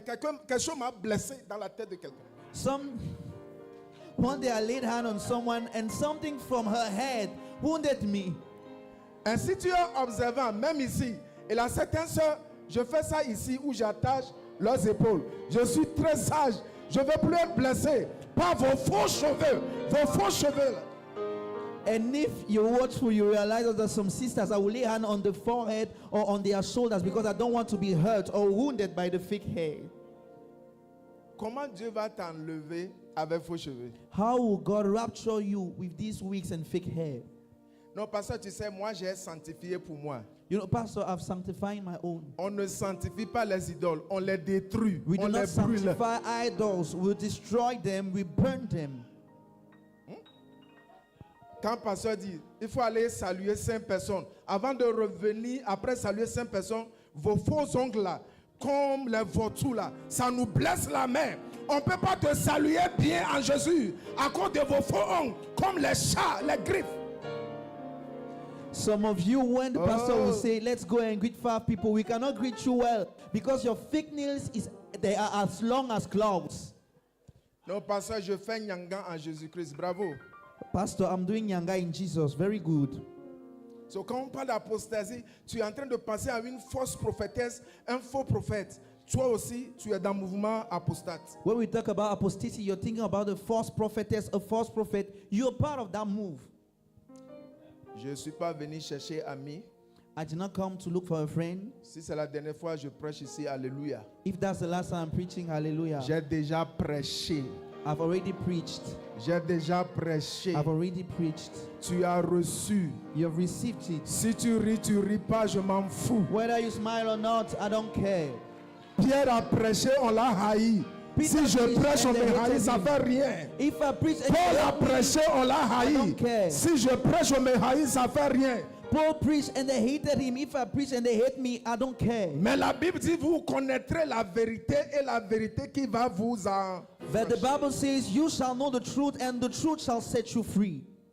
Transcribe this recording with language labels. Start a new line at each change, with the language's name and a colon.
French: Quelque chose m'a blessé dans la tête de quelqu'un.
English: One day I laid hand on someone and something from her head wounded me.
French: Et si tu es observant, même ici, et là, certaines soeurs, je fais ça ici où j'attache leurs épaules. Je suis très sage. Je ne veux plus être blessé par vos faux cheveux. Vos faux cheveux. Là.
English: And if you're watchful, you realize that there's some sisters I will lay hand on the forehead or on their shoulders because I don't want to be hurt or wounded by the fake hair.
French: Comment Dieu va t'enlever avec faux cheveux?
English: How will God rapture you with these wigs and fake hair?
French: Non, pasteur, tu sais, moi j'ai sanctifié pour moi.
English: You know, Pastor, I've sanctified my own.
French: On ne sanctifie pas les idoles, on les détruit,
English: We
French: on
English: do not
French: les brûle.
English: sanctify idols. We destroy them. We burn them.
French: Quand pasteur dit, il faut aller saluer 5 personnes. Avant de revenir, après saluer 5 personnes, vos faux ongles là, comme les vautours là, ça nous blesse la main. On ne peut pas te saluer bien en Jésus à cause de vos faux ongles, comme les chats, les griffes.
English: Some of you, when the pastor will say, let's go and greet 5 people, we cannot greet you well because your fake nails, they are as long as clouds.
French: Non, pasteur, je fais nyanga en Jésus-Christ. Bravo.
English: Pastor, I'm doing Yanga in Jesus. Very good.
French: So, quand on parle d'apostasie, tu es en train de penser à une fausse prophétesse, un faux prophète. Toi aussi, tu es dans le mouvement apostate.
English: When we talk about apostasy, you're thinking about a false prophetess, a false prophet. You're part of that move.
French: Je ne suis pas venu chercher amis.
English: I did not come to look for a friend.
French: Si c'est la dernière fois, je prêche ici. Alléluia.
English: If that's the last time I'm preaching, hallelujah.
French: J'ai déjà prêché.
English: I've already preached.
French: J'ai déjà prêché.
English: I've already preached.
French: Tu as reçu.
English: You've received it.
French: Si tu ris pas, je m'en fous.
English: Whether you smile or not, I don't care.
French: Pierre a prêché, on l'a haï. Si je prêche, on me haït, ça fait rien.
English: If I preach and
French: Paul
English: they
French: a
English: hate me,
French: prêché, on l'a
English: I
French: haï.
English: don't care.
French: Si je prêche, on me haït, ça fait rien.
English: Paul preached and they hated him. If I preach and they hate me, I don't care.
French: Mais la Bible dit, vous connaîtrez la vérité et la vérité qui va vous en...
English: But the Bible says, you shall know the truth and the truth shall set you free.